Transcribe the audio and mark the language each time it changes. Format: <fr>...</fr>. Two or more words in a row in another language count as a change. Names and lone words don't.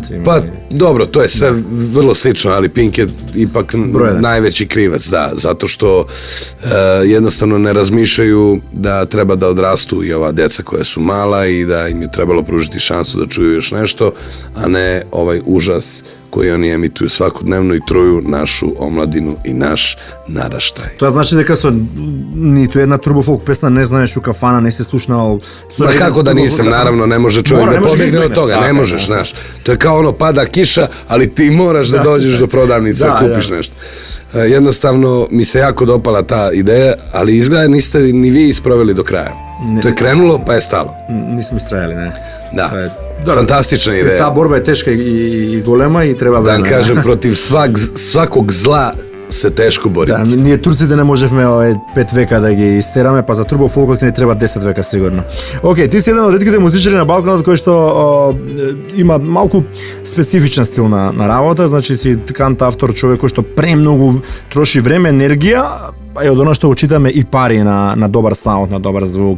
<sr>Pa dobro, to je sve vrlo slično, ali Pink je ipak najveći krivac, da, zato što jednostavno ne razmišljaju da treba da odrastu i ova deca koja su mala i da im je trebalo pružiti šansu da čuju još nešto, a ne ovaj užas koji oni emituju svakodnevno i truju našu omladinu i naš naraštaj.</sr> <mk>Тоа значи дека со ниту една турбофолк песна не знаеш у кафана, не си слушнал.</mk> <sr>Ma kako da nisam, naravno, ne može čovjek da pobegne od toga, ne možeš, znaš. To je kao ono, pada kiša, ali ti moraš da dođeš do prodavnice, kupiš nešto. Jednostavno, mi se jako dopala ta ideja, ali izgleda niste ni vi isproveli do kraja. To je krenulo, pa je stalo. Nismo istrajali, ne. Da. Fantastična ideja. Ta borba je teška i golema i treba vremena. Da kažem, protiv svakog zla se teško boriti.</sr> <mk>Да, ние турците не можевме 5 века да ги истераме, па за турбофолкот ни треба 10 века сигурно. Океј, ти си еден од ретките музичари на Балканот кој што има малку специфичен стил на работа, значи си кант автор, човек кој што премногу троши време, енергија, и од оно што очитаме и пари на добар саунд, на добар звук.</mk>